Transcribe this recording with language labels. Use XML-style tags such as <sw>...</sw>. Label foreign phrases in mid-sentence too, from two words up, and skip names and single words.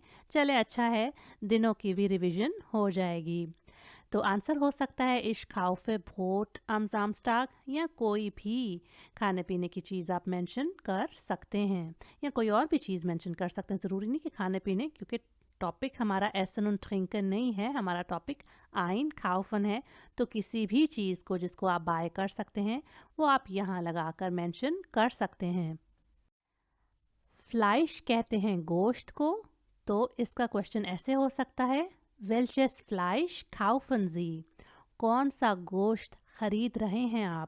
<hi>चले अच्छा है, दिनों की भी रिवीजन हो जाएगी। तो आंसर हो सकता है</hi> <de>Ich kaufe Brot am Samstag,</de> <hi>या कोई भी खाने पीने की चीज़ आप मेंशन कर सकते हैं, या कोई और भी चीज़ मेंशन कर सकते हैं। ज़रूरी नहीं कि खाने पीने, क्योंकि टॉपिक हमारा</hi> <de>Essen und trinken</de> <hi>नहीं है, हमारा टॉपिक Einkaufen है। तो किसी भी चीज़ को जिसको आप बाय कर सकते हैं, वो आप यहाँ लगाकर मेंशन कर सकते हैं। फ्लाइश कहते हैं गोश्त को, तो इसका क्वेश्चन ऐसे हो सकता है,</hi> <de>Welches Fleisch kaufen Sie,</de> <hi>कौन सा गोश्त खरीद रहे हैं आप?</hi>